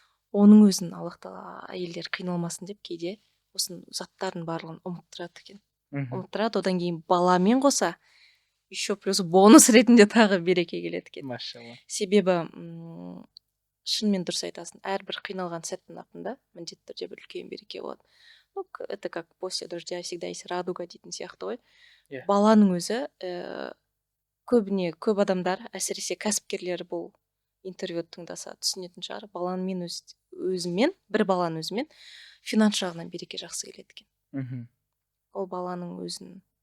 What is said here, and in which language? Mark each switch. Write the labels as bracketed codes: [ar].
[kk] Оның өзін Аллах тағала әйелдер қиналмасын деп кейде осының заттардың барлығын ұмыттырады екен. Ұмыттырады, одан кейін баламен қоса [ru] еще плюс бонус [kk] ретінде тағы береке келеді екен. Машалла. Себебі шынымен дұрыс айтасың, әрбір қиналған сәттің артында міндетті түрде бір үлкен береке болады. [ru] Ну, это как после дождя всегда есть радуга [kk] дейтін сияқты ғой. Баланың өзі көп адамдар, әсіресе кәсіпкерлер бұл интервью тыңдаса түсінетін шығар. Баланың өзімен, бір баланың өзімен финанс жағынан береке жақсы келеді екен. Мгм. Ол баланың өзінің